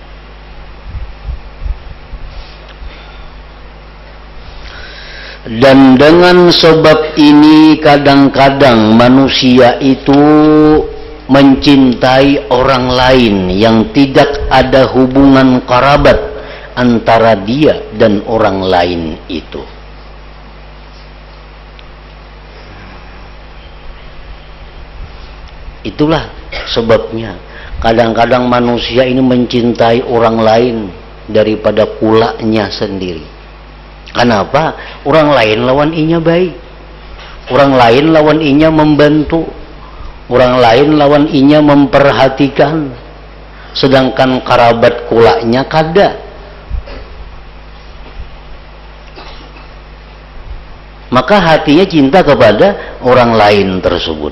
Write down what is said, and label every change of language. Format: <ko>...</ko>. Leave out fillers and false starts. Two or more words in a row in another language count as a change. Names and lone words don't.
<id>Dan dengan sebab ini kadang-kadang manusia itu mencintai orang lain yang tidak ada hubungan kerabat antara dia dan orang lain itu. Itulah sebabnya kadang-kadang manusia ini mencintai orang lain daripada kulaknya sendiri. Kenapa?</id> <bjn>Orang lain lawan inya baik, orang lain lawan inya membantu, orang lain lawan inya memperhatikan, sedangkan kerabat kulaknya kada.</bjn> <id>Maka hatinya cinta kepada orang lain tersebut.</id>